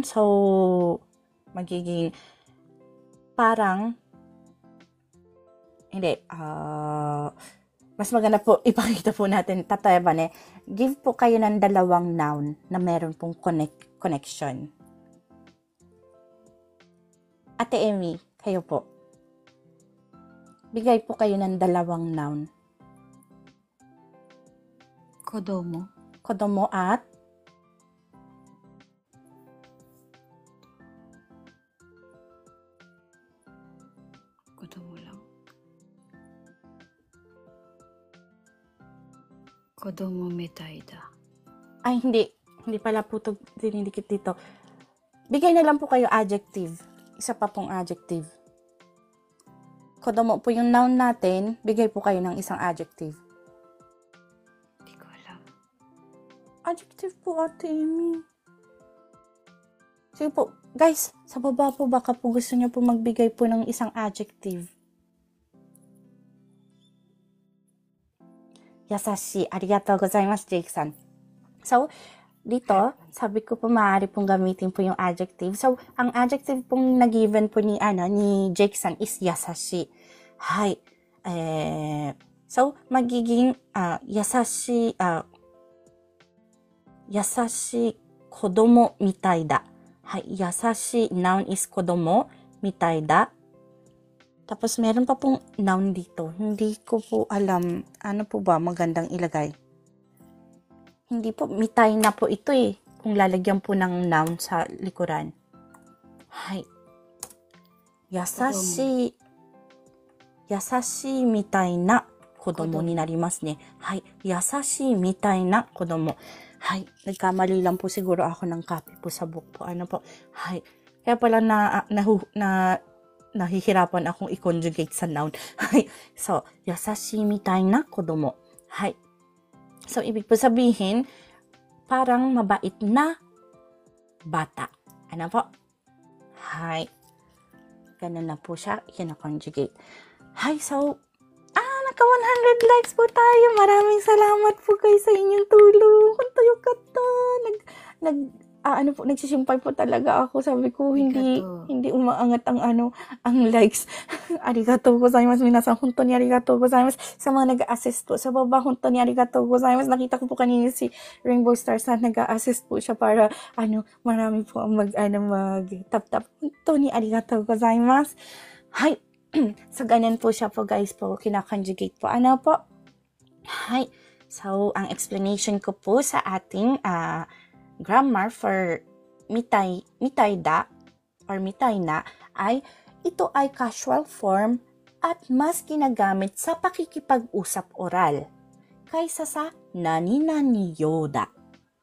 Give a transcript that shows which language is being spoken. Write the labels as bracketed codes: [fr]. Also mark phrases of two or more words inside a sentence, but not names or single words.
[tl] So, magiging parang, hindi, mas maganda po, ipakita po natin, tatayaba ne, give po kayo ng dalawang noun na meron pong connection. Ate Emmy, kayo po. Bigay po kayo ng dalawang noun. [ja] Kodomo. [tl] Kodomo at Kodomo lang. [ja] 子供みたいだ. [tl] ay hindi pala po ito dinidikit dito. Bigay na lang po kayo adjective. Isa pa pong adjective. Kodomo po yung noun natin, bigay po kayo ng isang adjective. Di ko alam. Adjective po, Ate Amy. Sige po, guys, sa baba po baka po gusto niyo po magbigay po ng isang adjective. [ja] 優しい、ありがとうございます, Jake-san. [tl] So, dito, sabi ko po maaari pong gamitin po yung adjective. So, ang adjective pong na-given po ni Jake-san is yasashi. [ja] Hi. So, magiging 優しい子供みたいだ. Hi, yasashi [en] noun is [ja] 子供みたいだ. [tl] Tapos, meron pa pong noun dito. Hindi ko po alam, ano po ba magandang ilagay. Hindi po, mitai na po ito eh. Kung lalagyan po ng noun sa likuran. [ja] Hi. 優しいみたいな子供になりますね. Hi. 優しいみたいな子供. Hi. [tl] Nagkamali lang po siguro ako ng copy po sa book po. Ano po? Hi. Kaya pala nahihirapan akong i-conjugate sa noun. Hi. So, [ja] 優しいみたいな子供. Hi. [tl] So, ibig po sabihin, parang mabait na bata. Ano po? Hi. Ganun na po siya, kina-conjugate. Hi, so, naka 100 likes po tayo. Maraming salamat po kayo sa inyong tulong. Kuntayo kata. Nagsisimpay po talaga ako. Sabi ko, hindi umaangat ang likes. [ja] ありがとうございます。皆さん、本当にありがとうございます. [tl] Sa mga nag-assist po sa baba, [ja] 本当にありがとうございます. [tl] Nakita ko po kanina si Rainbow Stars na nag-assist po siya para, marami po ang mag-tap-tap. [ja] 本当にありがとうございます. Hi. [tl] So, ganyan po siya po, guys po. Kina-conjugate po. Ano po? Hi. So, ang explanation ko po sa ating, grammar for [ja] みたいだ [tl] or [ja] みたいな [tl] ay ito ay [en] casual form [tl] at mas ginagamit sa pakikipag-usap oral kaysa sa [ja] なになにようだ.